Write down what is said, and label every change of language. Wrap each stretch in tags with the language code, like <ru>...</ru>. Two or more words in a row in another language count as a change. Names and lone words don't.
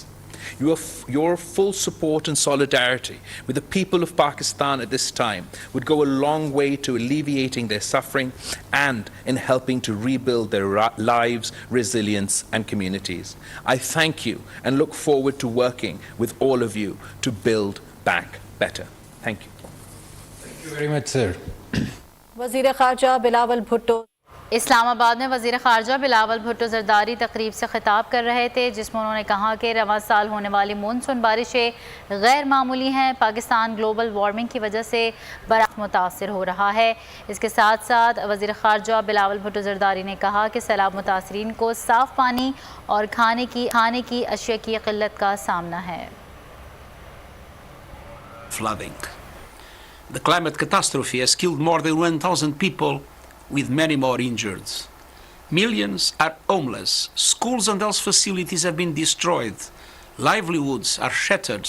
<en>Your full support and solidarity with the people of Pakistan at this time would go a long way to alleviating their suffering and in helping to rebuild their lives, resilience, and communities. I thank you and look forward to working with all of you to build back better. Thank you. Thank you very much, sir.</en> <ur>وزیر خارجہ بلاول بھٹو اسلام آباد میں وزیر خارجہ بلاول بھٹو زرداری تقریب سے خطاب کر رہے تھے، جس میں انہوں نے کہا کہ رواں سال ہونے والی مانسون بارشیں غیر معمولی ہیں. پاکستان</ur> <en>global warming</en> <ur>کی وجہ سے بڑا متاثر ہو رہا ہے. اس کے ساتھ ساتھ وزیر خارجہ بلاول بھٹو زرداری نے کہا کہ سیلاب متاثرین کو صاف پانی اور کھانے کی اشیا کی قلت کا سامنا ہے.</ur> <en>Flooding. The climate catastrophe has killed more than 1,000 people, with many more injured. Millions are homeless. Schools and health facilities have been destroyed. Livelihoods are shattered.</en>